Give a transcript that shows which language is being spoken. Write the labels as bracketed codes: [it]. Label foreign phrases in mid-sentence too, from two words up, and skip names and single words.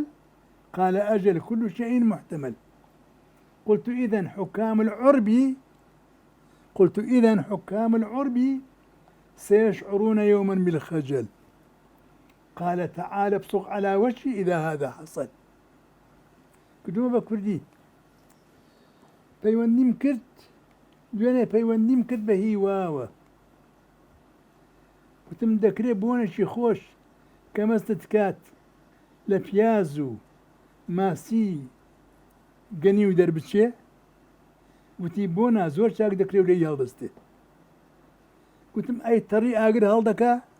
[ar] قال أجل. كل شيء محتمل. قلت إذن حكام العرب سيشعرون يوما بالخجل. قال تعال ابصق على وجهي إذا هذا حصل. [ckb] كدوما بكردي پەیوەندیم کرد دوێنێ پەیوەندیم کرد بە هیواوە وتم دەکرێت بۆنێکی خۆش کە مەستت کات لە پیاز و ماسی گەنی و دەربچێ وتی بۆنا زۆر چاک دەکرێت و لێی هەڵدەستێ گوتم ئەی تەڕی ئاگر هەڵدەکا